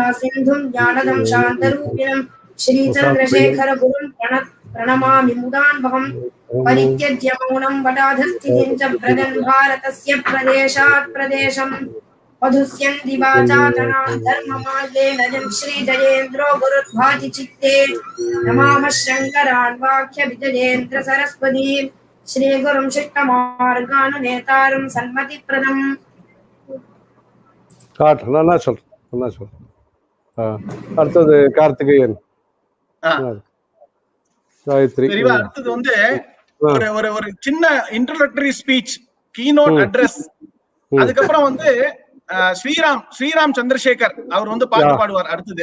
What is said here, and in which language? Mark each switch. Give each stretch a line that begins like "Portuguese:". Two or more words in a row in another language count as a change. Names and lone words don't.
Sanskrit: सिन्धुं ज्ञानदं शान्तरूपिणं श्रीचन्द्रशेखर गुरुं प्रणमामि मुदान्वहं परित्यज्य मौनं वटाधस्थितिं च व्रजन् भारतस्य प्रदेशात् प्रदेशम् मधुस्यन्ति वाचाटनां धर्ममार्गेण जं श्री जयेन्द्रो गुरुर्भाति चित्ते नमामः शङ्करान् वाक्य विजयेन्द्र सरस्वती श्री गुरुं शिष्टमार्गानुनेतारं सन्मतिप्रदम्।
Tamil: நல்லா சொல். அடுத்தது கார்த்திகேயன். காயத்ரி. அடுத்தது வந்து ஒரு சின்ன
English: introductory speech, keynote address,
Tamil: அதுக்கப்புறம் வந்து ஸ்ரீராம் சந்திரசேகர் அவர் வந்து பாட்டு பாடுவார் அடுத்தது.